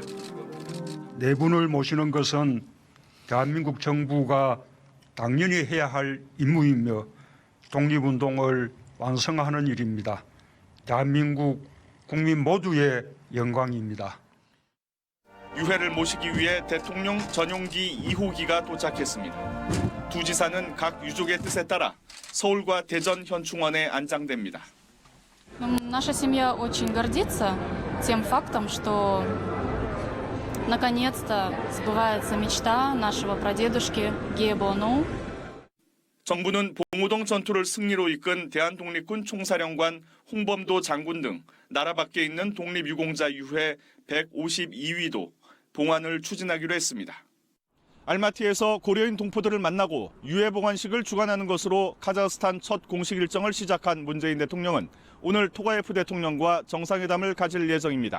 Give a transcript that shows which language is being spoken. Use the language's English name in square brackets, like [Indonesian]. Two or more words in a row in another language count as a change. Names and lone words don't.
[Korean] 네 분을 모시는 것은 대한민국 정부가 당연히 해야 할 임무이며 독립운동을 완성하는 일입니다. 대한민국 국민 모두의 영광입니다. 유해를 모시기 위해 대통령 전용기 2호기가 도착했습니다. 두 지사는 각 유족의 뜻에 따라 서울과 대전 현충원에 안장됩니다. [Russian] Наша семья очень гордится тем фактом, что наконец-то сбывается мечта нашего прадедушки Гея Бону. [Korean] 정부는 봉오동 전투를 승리로 이끈 대한독립군 총사령관 홍범도 장군 등 나라 밖에 있는 독립유공자 유해 152위도 봉환을 추진하기로 했습니다. 알마티에서 고려인 동포들을 만나고 유해 봉환식을 주관하는 것으로 카자흐스탄 첫 공식 일정을 시작한 문재인 대통령은 오늘 토가예프 대통령과 정상회담을 가질 예정입니다.